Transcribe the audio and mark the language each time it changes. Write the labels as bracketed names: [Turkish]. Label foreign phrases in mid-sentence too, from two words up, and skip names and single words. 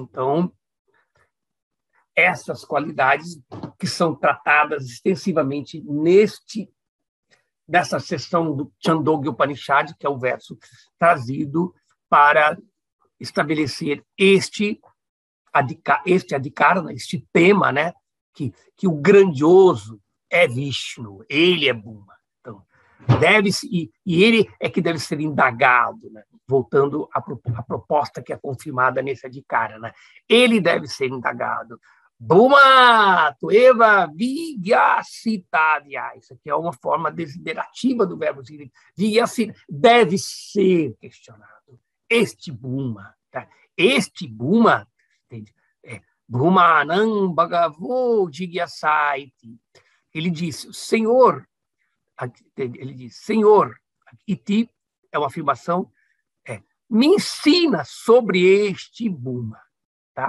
[Portuguese] Então, essas qualidades que são tratadas extensivamente nessa seção do Chandogya Upanishad, que é o verso trazido para estabelecer este Adhikara, este tema, né? Que o grandioso é Vishnu, ele é Bhuma. Então, deve-se, e ele é que deve ser indagado, né? Voltando à proposta que é confirmada nesse Adhikara, né? Ele deve ser indagado. [Sanskrit] Bhuma, tueva, vigyasitadya. [Portuguese] Isso aqui é uma forma desiderativa do verbo vigyasita. Deve ser questionado. Este Bhuma, tá? [Sanskrit] Este Bhuma, Bhumanam Bhagavo Jigyasaiti. [Portuguese] Ele diz, Senhor, iti é uma afirmação, me ensina sobre este Bhuma, tá?